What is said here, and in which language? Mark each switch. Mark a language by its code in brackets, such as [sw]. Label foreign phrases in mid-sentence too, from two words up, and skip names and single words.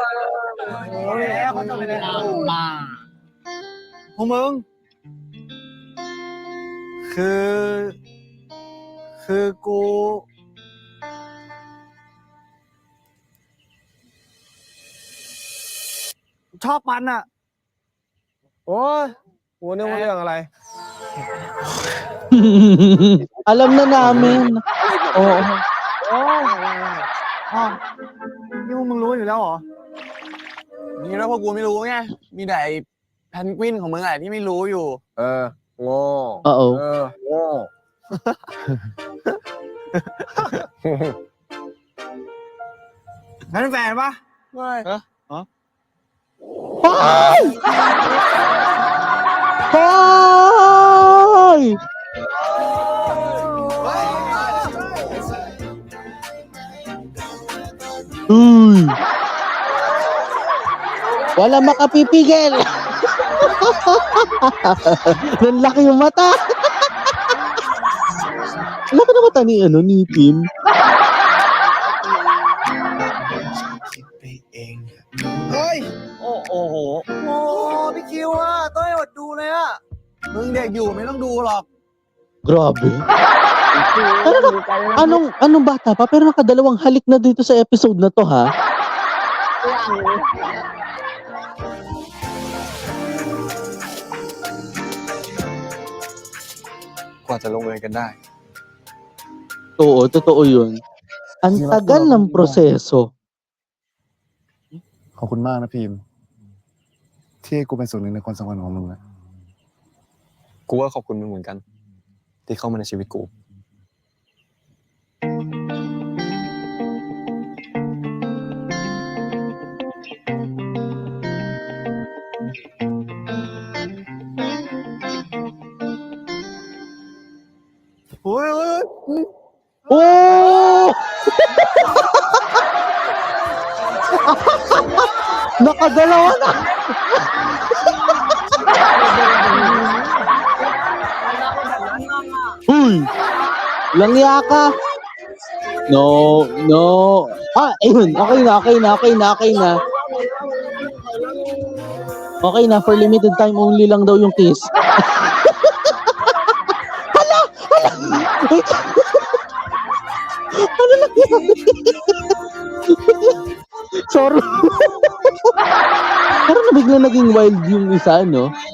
[th] มาพวกมึง คือกู ชอบมันอ่ะ โอ้ยกูนึกว่าเรื่องอะไร [tl] Alam na namin. Oo. [th] นี่พวกมึงรู้อยู่แล้วเหรอ นี่แล้วพวกกูไม่รู้ไง มีแต่ไอ้แพนกวินของมึงอะไรที่ไม่รู้อยู่ โง่ [tl] Oo. [th] โง่ งั้นแฟนปะ ไม่ [tl] Hoy! Uy! Wala makapipigil! Nanlaki yung mata! Laki na mata ni, ni Tim. [th] เฮ้ย โอ้โห พี่คิวอ่ะต้อยอดดูเลยอ่ะ มึงเด็กอยู่ไม่ต้องดูหรอก [tl] Grabe. Anong bata pa? Pero nakadalawang halik na dito sa episode na to, ha? [th] กว่าจะลงเอยกันได้ [tl] Oo, totoo yun. Ang tagal ng proseso. [th] ขอบคุณมากนะพิมพ์ ที่ให้กูเป็นส่วนหนึ่งในความสัมพันธ์ของมึงอะ กูก็ขอบคุณมึงเหมือนกัน ที่เข้ามาในชีวิตกู โอ้ย [tl] Oh! Nakadalawa na! Uy! Langya ka! No. Ayun. Okay na. Okay na. [en] For limited time only [tl] lang daw yung [en] kiss. [tl] Wait. Ano nangyari? Sorry. Parang bigla naging wild yung isa, no?